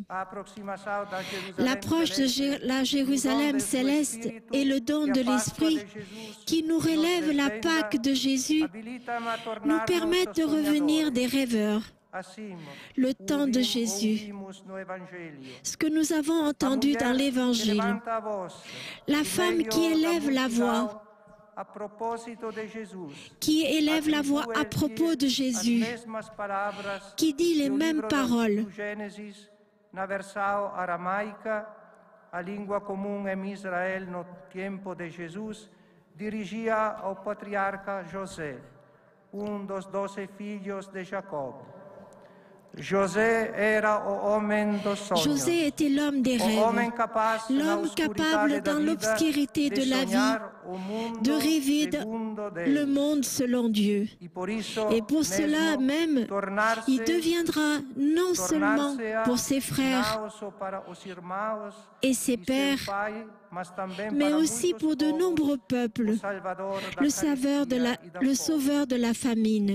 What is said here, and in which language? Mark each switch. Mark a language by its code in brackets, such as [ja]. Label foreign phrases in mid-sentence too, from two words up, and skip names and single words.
[fr] L'approche de la Jérusalem céleste et le don de l'Esprit qui nous relève la Pâque de Jésus nous permettent de revenir des rêveurs, le temps de Jésus. Ce que nous avons entendu dans l'Évangile, la femme qui élève la voix, à propos de Jésus, qui dit les mêmes paroles. [pt] A língua comum em Israel no tempo de Jesus, dirigia ao patriarca José, dos 12 filhos de Jacob. José [fr] était l'homme des rêves, l'homme capable dans l'obscurité de la vie de rêver le monde selon Dieu. Et pour cela même, il deviendra non seulement pour ses frères et ses pères, mais aussi pour de nombreux peuples, le sauveur de la famine.